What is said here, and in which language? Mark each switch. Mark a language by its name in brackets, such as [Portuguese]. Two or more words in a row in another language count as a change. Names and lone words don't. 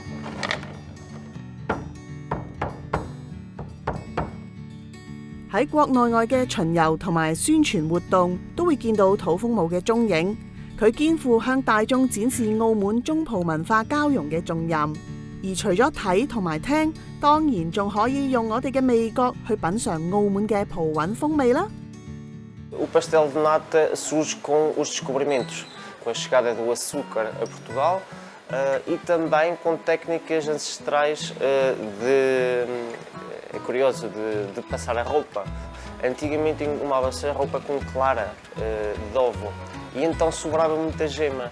[Cantonese] 喺國內外嘅巡遊同埋宣傳活動，都會見到土風舞嘅蹤影。佢肩負向大眾展示澳門中葡文化交融嘅重任。而除咗睇同埋聽，當然仲可以用我哋嘅味覺去品嚐澳門嘅葡韻風味啦。 [Portuguese] O pastel de nata surge com os descobrimentos, com a chegada do açúcar a Portugal e também com técnicas ancestrais é curioso, de passar a roupa. Antigamente engomava-se a roupa com clara de ovo e então sobrava muita gema.